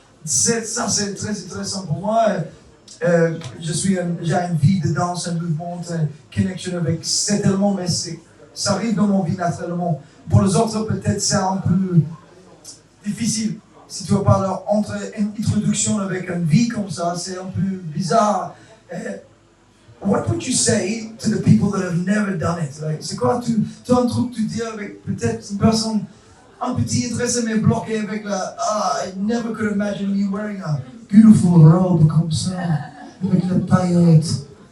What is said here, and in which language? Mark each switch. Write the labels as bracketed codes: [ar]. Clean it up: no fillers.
[fr] Ça, c'est très intéressant pour moi. J'ai une vie de danse, un mouvement, une connexion avec cet élément, mais ça arrive dans mon vie naturellement. Pour les autres, peut-être c'est un peu difficile. Si tu vas parler entre une introduction avec une vie comme ça, c'est un peu bizarre. [en] What would you say to the people that have never done it? [fr] Like, c'est quoi, tu as un truc que tu dis avec peut-être une personne un petit intéressé mais bloqué avec [en] I never could imagine me wearing a beautiful robe [fr] comme ça, avec la paillette.